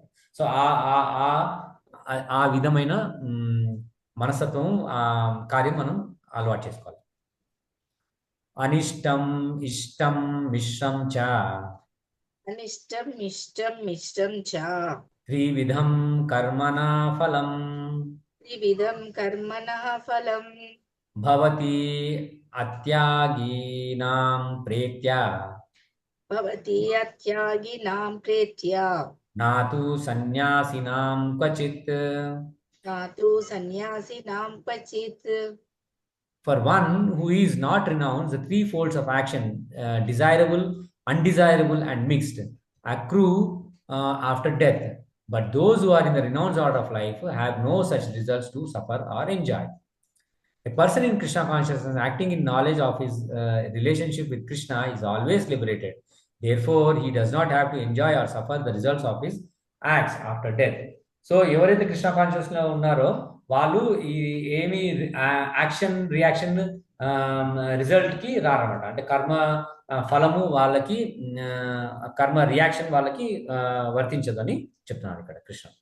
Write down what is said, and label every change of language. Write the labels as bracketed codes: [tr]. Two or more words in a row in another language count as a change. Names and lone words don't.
[te] సో ఆ విధమైన మనస్తత్వం ఆ కార్యం మనం అలవాటు చేసుకోవాలి. [sa] అనిష్టం ఇష్టం మిశ్రం చ అనిష్టం ఇష్టం మిశ్రం చ త్రివిధం కర్మణా ఫలం त्रिविधं कर्मणः फलं भवति अत्यागीनां प्रेत्या भवति अत्यागिनां प्रेत्या नातु सन्यासिनां क्वचित्. नातु सन्यासिनां क्वचित्. [en] For one who is not renounced, the three folds of action, desirable, undesirable, and mixed, accrue after death. But those who are in the renounced order of life have no such results to suffer or enjoy. A person in Krishna consciousness acting in knowledge of his relationship with Krishna is always liberated. Therefore, he does not have to enjoy or suffer the results of his acts after death. [te] సో ఎవరైతే కృష్ణ కాన్షియస్ లో ఉన్నారో వాళ్ళు ఈ ఏమి [en] action reaction result [te] కి రారన్నమాట. అంటే కర్మ ఫలము వాళ్ళకి కర్మ రియాక్షన్ వాళ్ళకి వర్తించదు అని చెప్తున్నాడు ఇక్కడ కృష్ణ.